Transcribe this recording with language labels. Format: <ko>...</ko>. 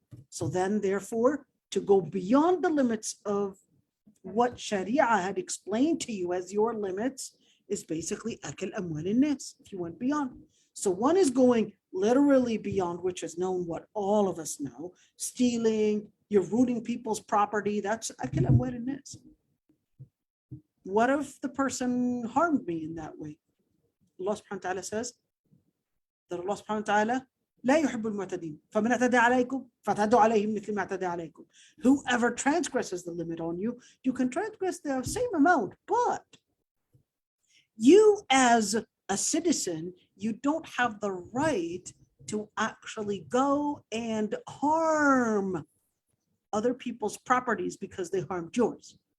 <en>So then, therefore, to go beyond the limits of what Sharia had explained to you as your limits is basically</en> <ar>akal amwal nas,</ar> <en>if you went beyond. So one is going literally beyond, which is known what all of us know, stealing, you're rooting people's property, that's</en> <ar>akal amwal nas.</ar> <en>What if the person harmed me in that way? Allah subhanahu wa ta'ala</en> <ar>says that Allah subhanahu wa ta'ala لا يحب المعتدين فمن اعتدى عليكم فاعتدوا عليه مثل ما اعتدى عليكم.</ar> <en>Whoever transgresses the limit on you, you can transgress the same amount, but you as a citizen, you don't have the right to actually go and harm other people's properties because they harmed yours.</en>